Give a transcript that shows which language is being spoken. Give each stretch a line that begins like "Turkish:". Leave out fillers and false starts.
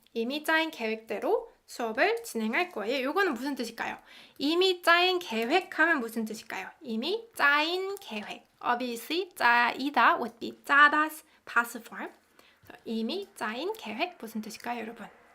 Korean: 이미 짜인 계획대로 수업을 진행할 거예요. 이거는 무슨 뜻일까요? 이미 짜인 계획하면 무슨 뜻일까요? 이미 짜인 계획.
English: Obviously, 짜이다 would be 짜다's passive form.
Korean: 이미 짜인 계획 무슨 뜻일까요, 여러분?